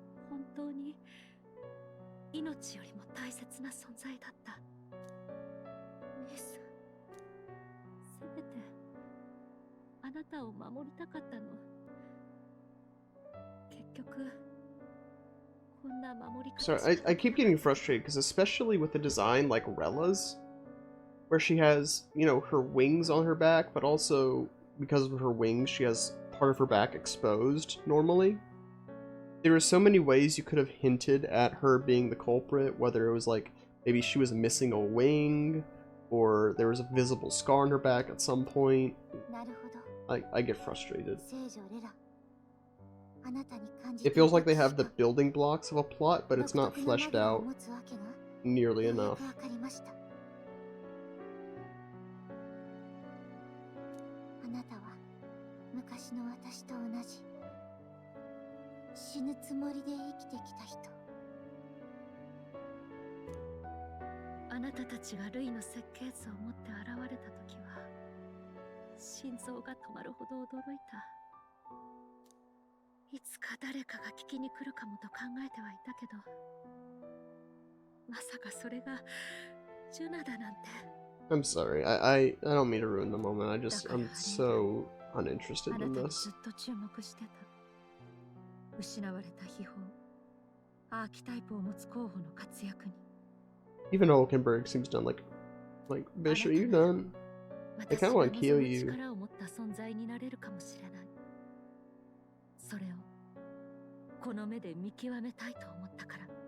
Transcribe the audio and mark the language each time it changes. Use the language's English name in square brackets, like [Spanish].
[Japanese] 本当に命よりも大切な存在だった。姉さん、せめてあなたを守りたかったの。結局こんな守り方しか。 [English] Sorry, I keep getting frustrated because especially with the design like Rella's, where she has, you know, her wings on her back, but also because of her wings, she has part of her back exposed normally. There are so many ways you could have hinted at her being the culprit, whether it was like maybe she was missing a wing, or there was a visible scar on her back at some point. I get frustrated. It feels like they have the building blocks of a plot, but it's not fleshed out nearly enough. [Japanese] あなたは昔の私と同じ死ぬつもりで生きてきた人。あなたたちがルイの設計図を持って現れた時は心臓が止まるほど驚いた。いつか誰かが聞きに来るかもと考えてはいたけど、まさかそれがジュナだなんて。 [English] I'm sorry, I don't mean to ruin the moment. I'm so uninterested [Japanese] あな [English] in [Japanese] たに [English] this. [Japanese] ずっと注目してた。失われた秘宝、アーキタイプを持つ候補の活躍に。 [English] Even Olkenberg seems done like Bishop, you done? I kind of want to kill you. [Japanese] 力を持った存在になれるかもしれない。それをこの目で見極めたいと思ったから。